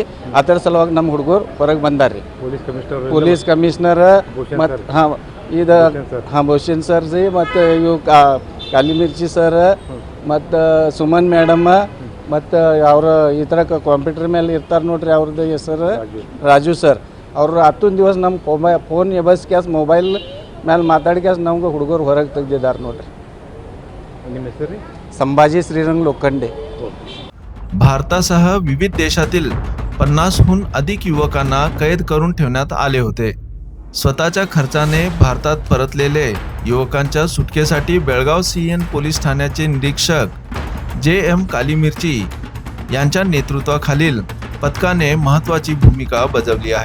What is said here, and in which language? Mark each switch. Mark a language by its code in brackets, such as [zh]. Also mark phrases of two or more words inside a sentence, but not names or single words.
[kn] ಅದರ ಸಲುವಾಗಿ ನಮ್ಮ ಹುಡುಗರು ಹೊರಗೆ ಬಂದಾರ್ರಿ. [en] police commissioner [kn] ಮತ್ತು ಹಾಂ ಇದು ಹಾಂ ಭೂಷಣ್ ಸರ್ ಜಿ, ಮತ್ತು ಇವು ಕಾಲಿ ಮಿರ್ಚಿ ಸರ್, ಮತ್ತು ಸುಮನ್ ಮೇಡಮ್ಮ, ಮತ್ತು ಅವ್ರ ಈ ಥರ ಕಂಪ್ಯೂಟರ್ ಮೇಲೆ ಇರ್ತಾರೆ ನೋಡ್ರಿ, ಅವ್ರದ್ದು ಹೆಸರು ರಾಜು ಸರ್. ಅವರು 10 ದಿವಸ ನಮ್ಮ ಫೋನ್ ಎಬಸ್ ಕ್ಯಾಸ್ ಮೊಬೈಲ್ ಮೇಲೆ ಮಾತಾಡಿ ಕ್ಯಾಸ್ ನಮ್ಗೆ ಹುಡುಗರು ಹೊರಗೆ ತೆಗ್ದಿದ್ದಾರೆ ನೋಡ್ರಿ. ನಿಮ್ಮ ಹೆಸರು ರೀ? [mr] संभाजी श्रीरंग लोखंडे. भारतासह विविध देशातील 50हून अधिक युवकांना कैद करून ठेवण्यात आले होते. स्वतःच्या खर्चाने भारतात परतलेले युवकांच्या सुटकेसाठी बेळगाव CEN पोलीस ठाण्याचे निरीक्षक JM कालीमिर्ची यांच्या नेतृत्वाखालील पथकाने महत्त्वाची भूमिका बजावली आहे.